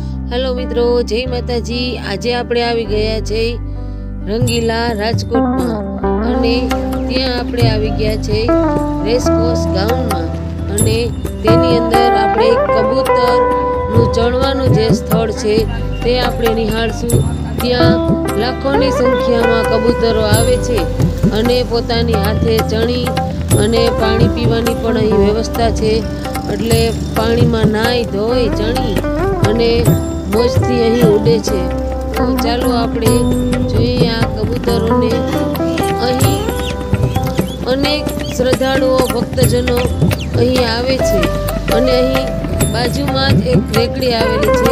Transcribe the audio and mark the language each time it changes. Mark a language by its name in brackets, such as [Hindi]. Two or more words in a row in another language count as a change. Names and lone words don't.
[Gujarati] હેલો મિત્રો, જય માતાજી। આજ આપણે આવી ગયા છે રંગીલા રાજકોટ માં અને ત્યાં આપણે આવી ગયા છે રેસકોર્સ ગ્રાઉન્ડ માં અને તેની અંદર આપણે કબૂતર નુ ચણવાનું જે સ્થળ છે તે આપણે નિહાળશું। ત્યાં લાખોની સંખ્યામાં કબૂતરો આવે છે અને પોતાની હાથે ચણી અને પાણી પીવાની પણ અહીં વ્યવસ્થા છે। એટલે પાણીમાં નાઈ ધોઈ ચણી અને મોજથી અહીં ઉડે છે। તો ચાલો આપણે જોઈએ આ કબૂતરોને। અહીં અનેક શ્રદ્ધાળુઓ ભક્તજનો અહીં આવે છે અને અહીં બાજુમાં જ એક રેકડી આવેલી છે।